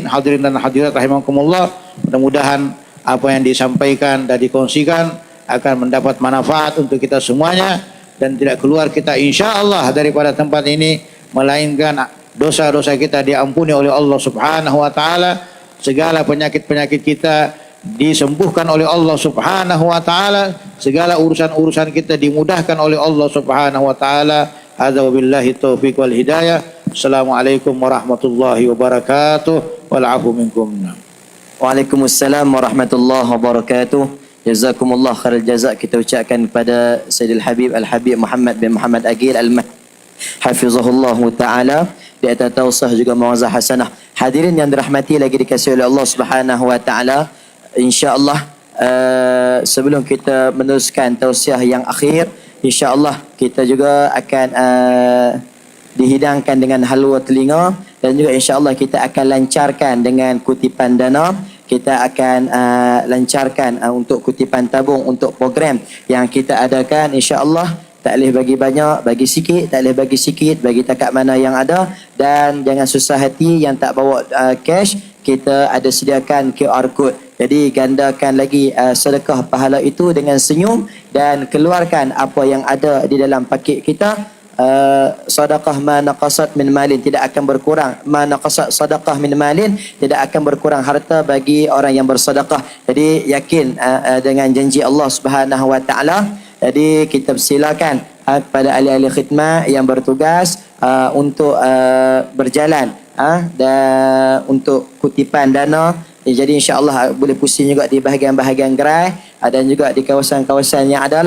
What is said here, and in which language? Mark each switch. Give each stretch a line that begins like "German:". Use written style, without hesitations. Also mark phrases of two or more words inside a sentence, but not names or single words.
Malay: Hadirin dan hadirat rahimakumullah, mudah-mudahan apa yang disampaikan dan dikongsikan akan mendapat manfaat untuk kita semuanya, dan tidak keluar kita insyaallah daripada tempat ini melainkan dosa-dosa kita diampuni oleh Allah
Arabic: سبحانه وتعالى,
Malay: segala penyakit-penyakit kita disembuhkan oleh Allah
Arabic: سبحانه وتعالى,
Malay: segala urusan-urusan kita dimudahkan oleh Allah
Arabic: سبحانه وتعالى. هذا وبالله التوفيق والهداية. السلام عليكم ورحمة الله وبركاته. والعفو منكم. وعليكم السلام ورحمة الله وبركاته. جزاكم الله خير الجزاء
Malay: kita ucapkan kepada Sayyidil Habib Al-Habib Muhammad bin Muhammad Agil
Arabic: حفظه الله تعالى
Malay: di atas tausah juga mawazah hasanah. Hadirin yang dirahmati lagi dikasihi oleh Allah
Arabic: سبحانه وتعالى,
Malay: insya-Allah sebelum kita meneruskan tausiah yang akhir, insya-Allah kita juga akan dihidangkan dengan halwa telinga, dan juga insya-Allah kita akan lancarkan dengan kutipan dana. Kita akan lancarkan untuk kutipan tabung untuk program yang kita adakan, insya-Allah. Tak boleh bagi banyak, bagi sikit, tak boleh bagi sikit, bagi takat mana yang ada. Dan jangan susah hati yang tak bawa cash, kita ada sediakan
English: QR code.
Malay: Jadi gandakan lagi sedekah pahala itu dengan senyum, dan keluarkan apa yang ada di dalam paket kita.
Arabic: صدقة ما نقصت من مال,
Malay: tidak akan berkurang.
Arabic: ما نقصت صدقة من مال,
Malay: tidak akan berkurang harta bagi orang yang bersedekah. Jadi yakin dengan janji Allah
Arabic: سبحانه وتعالى.
Malay: Jadi kita persilakan kepada ahli-ahli khidmat yang bertugas untuk berjalan dan untuk kutipan dana. Jadi insya-Allah boleh pusing juga di bahagian-bahagian gerai dan juga di kawasan-kawasan yang adalah.